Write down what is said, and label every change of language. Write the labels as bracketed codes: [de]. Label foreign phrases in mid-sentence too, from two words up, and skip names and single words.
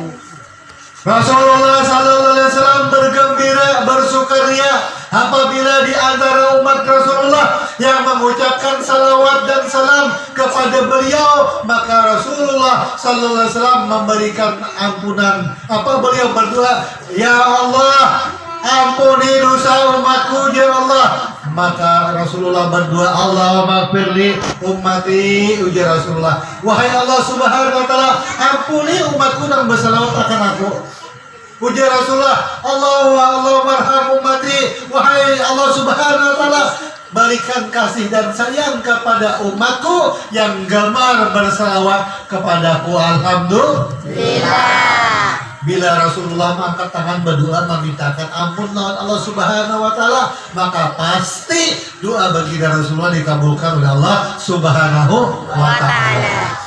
[id] Rasulullah [ar] صلى الله عليه وسلم [id] bergembira, bersukaria apabila di antara umat Rasulullah yang mengucapkan salawat dan salam kepada beliau, maka Rasulullah [ar] صلى الله عليه وسلم [id] memberikan ampunan. Apa beliau berdoa, ya Allah, ampuni dosa umatku ya Allah. Maka Rasulullah berdoa, [ar] اللهم اغفر لأمتي, [id] ujar Rasulullah, wahai Allah [ar] سبحانه وتعالى, [id] ampuni umatku dan bersalawat akan aku. [ar] Ujar Rasulullah, اللهم ارحم أمتي, [id] wahai Allah [ar] سبحانه وتعالى, [id] berikan kasih dan sayang kepada umatku yang gemar bersalawat kepadaku. Alhamdulillah. Bila Rasulullah mengangkat tangan berdoa memintakan ampun lawan Allah [ar] سبحانه وتعالى, [id] maka pasti doa baginda Rasulullah dikabulkan oleh Allah [ar] سبحانه وتعالى.